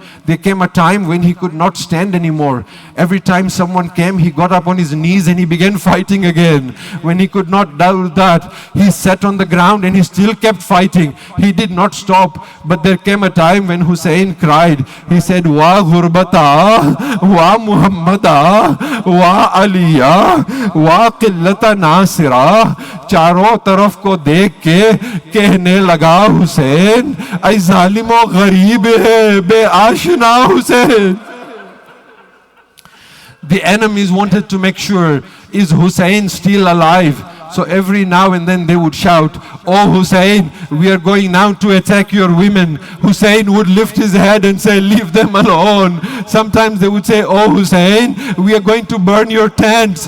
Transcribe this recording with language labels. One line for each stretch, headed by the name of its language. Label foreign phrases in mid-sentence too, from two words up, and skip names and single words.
English: There came a time when he could not stand anymore. Every time someone came, he got up on his knees and he began fighting again. When he could not do that, he sat on the ground and he still kept fighting. He did not stop. But there came a time when Hussein cried. He said,
Arabic: وا غربتا، وا محمدا، وا عليا، وا قلة ناصرا.
Urdu: چاروں طرف کو دیکھ کے کہنے لگا حسین، اے ظالمو غریب ہے بے آشنا حسین.
English: The enemies wanted to make sure, is Hussein still alive? So every now and then they would shout, oh Hussein, we are going now to attack your women. Hussein would lift his head and say, leave them alone. Sometimes they would say, oh Hussein, we are going to burn your tents.